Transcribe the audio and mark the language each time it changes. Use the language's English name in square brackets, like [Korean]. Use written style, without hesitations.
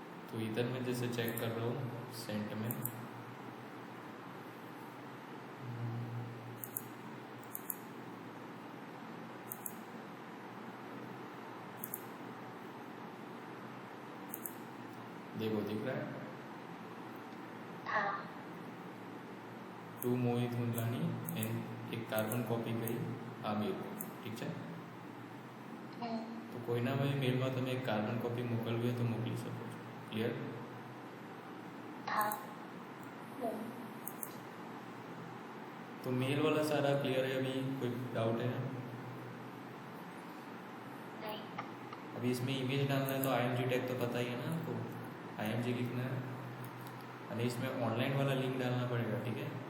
[Hindi] तो इधर मैं जैसे चेक कर रहा हूँ सेंट में, देखो दिख रहा है टू मोहित मुंदलानी एंड एक कार्बन कॉपी [Gujarati] કરી આમિર, ઠીક છે। તો કોઈના મેલમાં તમે એક કાર્બન કોપી મોકલવી હોય તો મોકલી શકો છો। ક્લિયર? [Hindi] तो मेल वाला सारा क्लियर है? अभी कोई डाउट है? नहीं। अभी इसमें इमेज डालना है तो IMG टैग तो पता ही है ना आपको, IMG लिखना है और इसमें ऑनलाइन वाला लिंक डालना पड़ेगा, ठीक है।